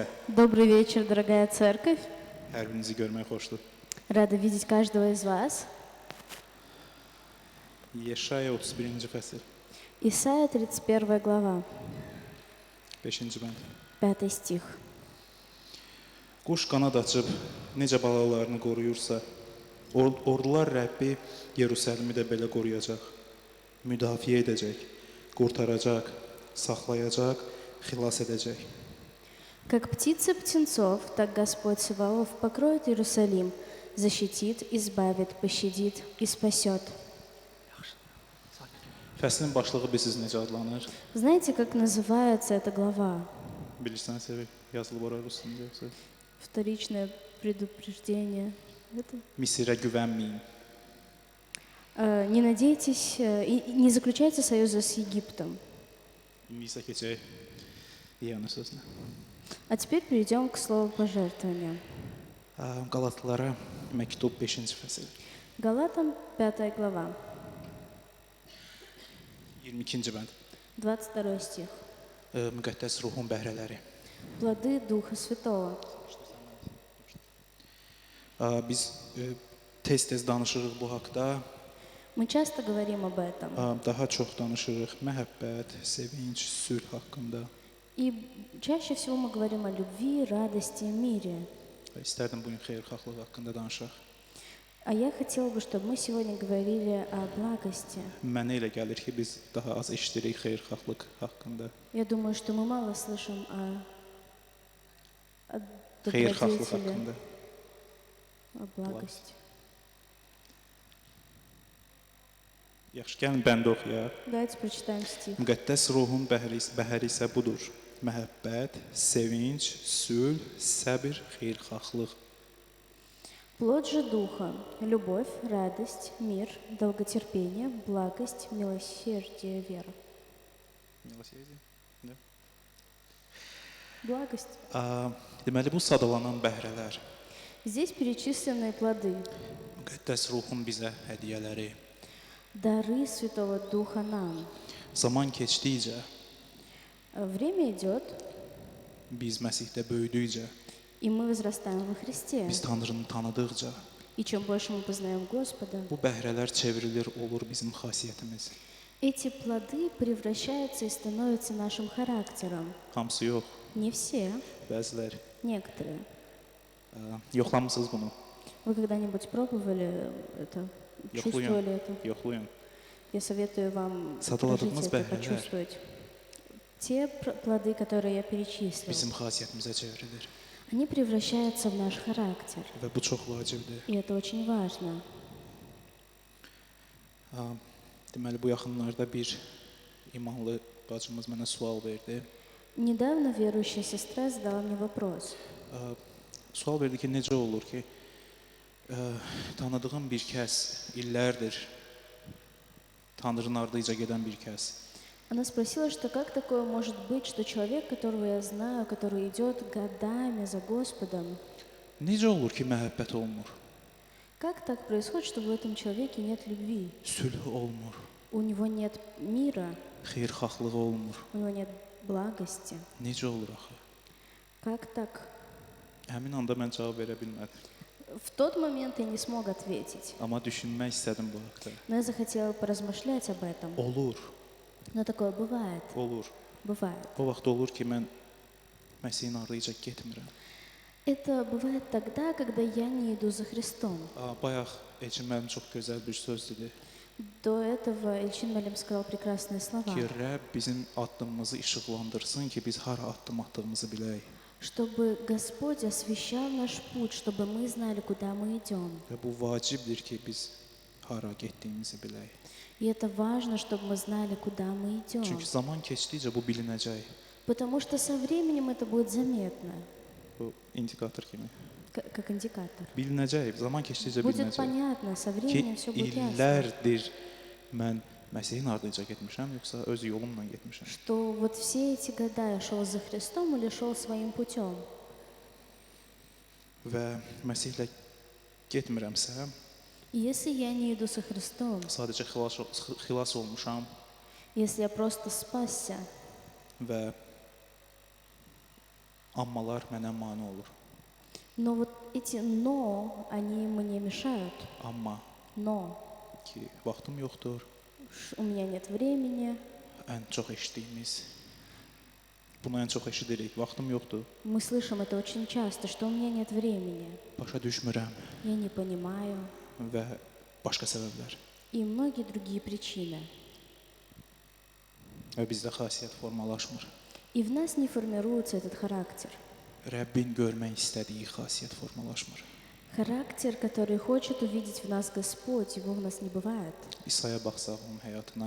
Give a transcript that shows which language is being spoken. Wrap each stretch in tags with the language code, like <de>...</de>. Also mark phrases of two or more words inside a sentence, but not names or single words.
<ru>Добрый вечер, дорогая церковь.</ru> <az>Hər birinizi görmək xoşdur.</az> <ru>Рада видеть каждого из вас.</ru> <az>Yeşaya 31-ci fəsil,</az> <ru>Исайя 31 глава,</ru> <az>5-ci bənd.</az> <ru>5 стих.</ru> <az>Quş qanad açıb necə balalarını qoruyursa, ordular Rəbbi Yerusəlimi də belə qoruyacaq, müdafiə edəcək, qurtaracaq, saxlayacaq, xilas edəcək.</az> <ru>Как птицы птенцов, так Господь Саваоф покроет Иерусалим, защитит, избавит, пощадит и спасет.</ru> <az>Fəslin başlığı bilirsiniz necə adlanır?</az> <ru>Знаете, как называется эта глава?</ru> <az>Bilirsən, Sevil, yazılıb ora rusunda yoxsa?</az> <ru>Вторичное предупреждение. Это?</ru> <az>Misirə güvənməyin.</az> <ru>Не надейтесь, и не заключайте союза с Египтом.</ru> <az>İndi isə keçək İyana sözünə.</az> <ru>А теперь перейдем к слову пожертвования.</ru> <az>Qalatlılara məktub 5-ci fəsil,</az> <ru>Галатам 5 глава,</ru> <az>22-ci bənd.</az> <ru>22 стих.</ru> <az>Müqəddəs ruhun bəhrələri.</az> <ru>Плоды Духа Святого.</ru> <az>Biz tez-tez danışırıq bu haqda.</az> <ru>Мы часто говорим об этом.</ru> <az>Daha çox danışırıq məhəbbət, sevinç, sülh haqqında.</az> <ru>И чаще всего мы говорим о любви, радости и мире.</ru> <az>İstərdim bugün xeyirxahlıq haqqında danışaq.</az> <ru>А я хотела бы, чтобы мы сегодня говорили о благости.</ru> <az>Mənə elə gəlir ki, biz daha az eşidirik xeyirxahlıq haqqında.</az> <ru>Я думаю, что мы мало слышим о</ru> <az>Xeyirxahlıq</az> <ru>добродетели,</ru> <az>haqqında.</az> <ru>о благости.</ru> <az>Yaxşı, gəlin bəndə oxuyaq.</az> <ru>Давайте прочитаем стих.</ru> <az>Müqəddəs ruhun bəhri isə budur. Məhəbbət, sevinç, sülh, səbr, xeyirxahlıq.</az> <ru>Плод же Духа – любовь, радость, мир, долготерпение, благость, милосердие, вера. Благость.</ru> <az>Deməli, bu sadalanan bəhrələr,</az> <ru>Здесь перечислены плоды,</ru> <az>müqəddəs ruhun bizə hədiyyələri.</az> <ru>дары Святого Духа нам.</ru> <az>Zaman keçdikcə,</az> <ru>Время идет,</ru> <az>biz Məsihdə böyüdükcə,</az> <ru>и мы возрастаем во Христе.</ru> <az>biz Tanrını tanıdıqca,</az> <ru>И чем больше мы познаем Господа,</ru> <az>bu bəhrələr çevrilir, olur bizim xasiyyətimiz.</az> <ru>эти плоды превращаются и становятся нашим характером.</ru> <az>Hamısı yox,</az> <ru>Не все,</ru> <az>bəzilər.</az> <ru>некоторые.</ru> <az>Yoxlamısınız bunu?</az> <ru>Вы когда-нибудь пробовали это, чувствовали это?</ru> <az>Yoxlayın.</az> <ru>Я советую вам</ru> <az>Саталадığımız</az> <ru>прожить это,</ru> <az>bəhrələr</az> <ru>почувствовать. Те плоды, которые я перечислил,</ru> <az>bizim xasiyyətimizə çevrilir</az> <ru>они превращаются в наш характер.</ru> <az>və bu çox vacibdir.</az> <ru>И это очень важно.</ru> <az>Deməli, bu yaxınlarda bir imanlı bacımız mənə sual verdi.</az> <ru>Недавно верующая сестра задала мне вопрос.</ru> <az>Sual verdi ki, necə olur ki, tanıdığım bir kəs illərdir Tanrının ardınca gedən bir kəs</az> <ru>Она спросила, что как такое может быть, что человек, которого я знаю, который идет годами за Господом,</ru> <az>necə olur ki, məhəbbət olmur,</az> <ru>как так происходит, что в этом человеке нет любви?</ru> <az>sülh olmur,</az> <ru>У него нет мира,</ru> <az>xeyirxahlıq olmur.</az> <ru>у него нет благости.</ru> <az>Necə olur axı?</az> <ru>Как так?</ru> <az>Həmin anda mən cavab verə bilmədim.</az> <ru>В тот момент я не смог ответить,</ru> <az>Amma düşünmək istədim bu haqda.</az> <ru>но я захотела поразмышлять об этом.</ru> <az>Olur,</az> <ru>Но такое бывает,</ru> <az>olur.</az> <ru>бывает.</ru> <az>O vaxt olur ki, mən Məsəhin ardınca getmirəm.</az> <ru>Это бывает тогда, когда я не иду за Христом.</ru> <az>Bayaq Elçin müəllim çox gözəl bir söz dedi</az> <ru>До этого Эльчин Малим сказал прекрасные слова,</ru> <az>ki, Rəbb bizim addımımızı işıqlandırsın ki, biz hara addım attığımızı bilək.</az> <ru>чтобы Господь освещал наш путь, чтобы мы знали, куда мы идем.</ru> <az>Və bu vacibdir ki, biz hara getdiyimizi bilək.</az> <ru>И это важно, чтобы мы знали, куда мы идем.</ru> <az>Çünki zaman keçdikcə bu bilinəcək.</az> <ru>Потому что со временем это будет заметно,</ru> <az>Bu indikator kimi.</az> <ru>как индикатор.</ru> <az>Bilinəcək, zaman keçdikcə</az> <ru>Будет</ru> <az>bilinəcək.</az> <ru>понятно, со</ru> <az>Ki,</az> <ru>временем все будет ясно.</ru> <az>illərdir mən Məsəhin ardınca getmişəm, yoxsa öz yolumla getmişəm.</az> <ru>Что вот все эти года я шел за Христом или шел своим путем.</ru> <az>Və Məsihlə getmirəmsə,</az> <ru>И если я не иду со Христом,</ru> <az>sadəcə xilas olmuşam</az> <ru>если я просто спасся,</ru> <az>və ammalar mənə mane olur.</az> <ru>но вот эти «но», они мне mешают.</ru> <az>Amma</az> <ru>Но</ru> <az>ki, vaxtım yoxdur,</az> <ru>у меня нет времени.</ru> <az>ən çox eşitdiyimiz, bunu ən çox eşidirik, vaxtım yoxdur,</az> <ru>Мы слышим это очень часто, что у меня нет времени,</ru> <az>başa düşmürəm</az> <ru>я не понимаю</ru> <az>və başqa səbəblər.</az> <ru>и многие другие причины.</ru> <az>Və bizdə xasiyyət formalaşmır.</az> <ru>И в нас не формируется этот характер.</ru> <az>Rəbbin görmək istədiyi xasiyyət formalaşmır.</az> <ru>Характер, который хочет увидеть в нас Господь, его в нас не бывает.</ru> <az>İsa'ya baxsaq onun həyatına,</az>